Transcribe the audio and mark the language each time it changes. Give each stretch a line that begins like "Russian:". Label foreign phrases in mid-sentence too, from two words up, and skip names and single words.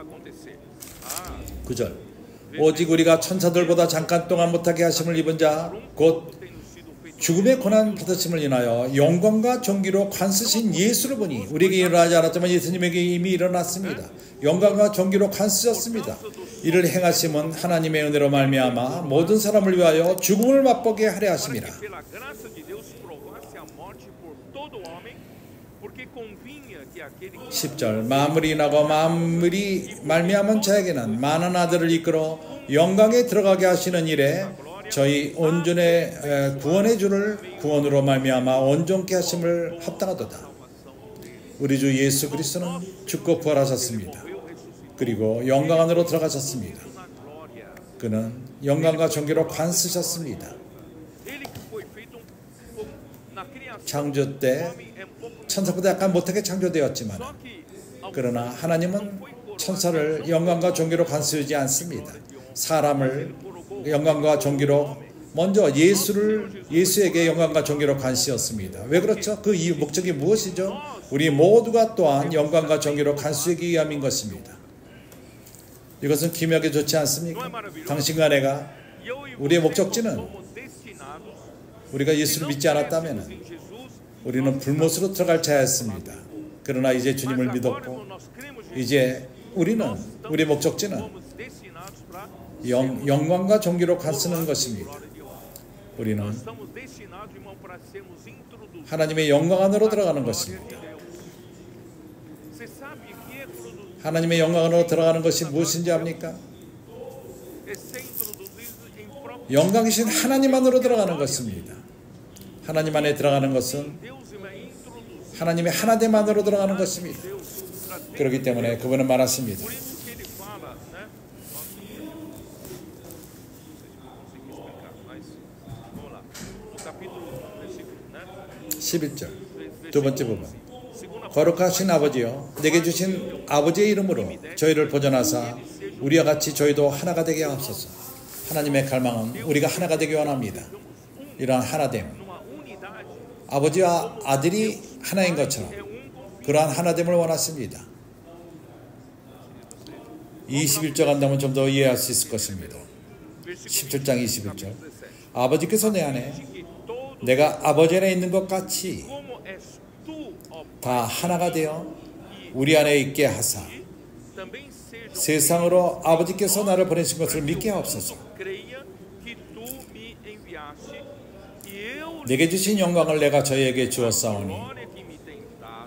Korean: 9절 오직 우리가 천사들보다 잠깐 동안 못하게 하심을 입은 자 곧 죽음의 고난 받으심을 인하여 영광과 존귀로 관쓰신 예수를 보니 우리에게 일어나지 않았지만 예수님에게 이미 일어났습니다. 영광과 존귀로 관쓰셨습니다. 이를 행하심은 하나님의 은혜로 말미암아 모든 사람을 위하여 죽음을 맛보게 하려 하심이라.
Portuguese: Porque convinha que aquele que
Korean: 10절 만물이 나고 만물이 말미암은 자에게는 많은 아들을 이끌어 영광에 들어가게 하시는 일에 저희 온전의 구원의 주를 구원으로 말미암아 온전케 하심을 합당하도다. 우리 주 예수 그리스도는 죽고 부활하셨습니다. 그리고 영광 안으로 들어가셨습니다.
Portuguese: na glória.
Korean: 그는 영광과 존귀로 관쓰셨습니다.
Portuguese: Ele que foi feito na criação.
Korean: 창조 때
Portuguese: Homem é pouco.
Korean: 천사보다 약간 못하게 창조되었지만
Portuguese: Só que ao
Korean: 그러나 하나님은 천사를 영광과 존귀로 관쓰지 않습니다. 사람을 영광과 존귀로 먼저 예수에게 영광과 존귀로 관쓰었습니다. 왜 그렇죠? 그 이유 목적이 무엇이죠? 우리 모두가 또한 영광과 존귀로 관쓰기 위함인 것입니다. 이것은 기묘하게 좋지 않습니까? 당신과 내가
Portuguese: eu e
Korean: 우리의
Portuguese: você
Korean: 목적지는
Portuguese: somos destinados.
Korean: 우리가 예수를 믿지 않았다면
Portuguese: Em Jesus,
Korean: 우리는 불못으로 들어갈 자였습니다. 그러나 이제 주님을
Portuguese: mas agora,
Korean: 믿었고
Portuguese: quando nós cremos em Jesus,
Korean: 이제 우리는 우리의 목적지는
Portuguese: somos destinados para
Korean: 영광과 존귀로 관쓰는 것입니다. 우리는
Portuguese: estamos destinados, irmão, para sermos introduzidos.
Korean: 하나님의 영광 안으로 들어가는 것입니다.
Portuguese: Você sabe que é produzido
Korean: 하나님의 영광 안으로 들어가는 것이 무엇인지 압니까?
Portuguese: é ser introduzido em próprio
Korean: 영광이신 하나님 안으로 들어가는 것입니다. 하나님 안에 들어가는 것은
Portuguese: Deus, irmão, é introduzido
Korean: 하나님의 하나됨 안으로 들어가는 것입니다.
Portuguese: Deus para dentro.
Korean: 그렇기 때문에 그분은 말하십니다.
Portuguese: Por isso que ele fala, né? Não sei se eu consegui explicar, mas vamos lá. No capítulo, versículo, né?
Korean: 11절 두 번째 부분.
Portuguese: Segunda
Korean: 거룩하신 아버지여 내게 주신 아버지의 이름으로 저희를 보존하사 우리와 같이 저희도 하나가 되게 하옵소서. 하나님의 갈망은 우리가 하나가 되기 원합니다. 이러한 하나됨,
Portuguese: numa unidade
Korean: 아버지와 아들이 하나인 것처럼 그러한 하나됨을 원하십니다. 21절 간다면 좀 더 이해할 수 있을 것입니다. 17장 21절 아버지께서 내 안에
Portuguese: que todo
Korean: 내가 아버지 안에 있는 것 같이
Portuguese: como és tu, ó
Korean: 다 하나가 되어 우리 안에 있게 하사
Portuguese: também sejam
Korean: 세상으로 아버지께서 나를 보내신 것을 믿게 하옵소서.
Portuguese: creia que tu me enviaste e eu
Korean: 내게 주신 영광을 내가 저희에게 주었사오니
Portuguese: glória que me tens dado.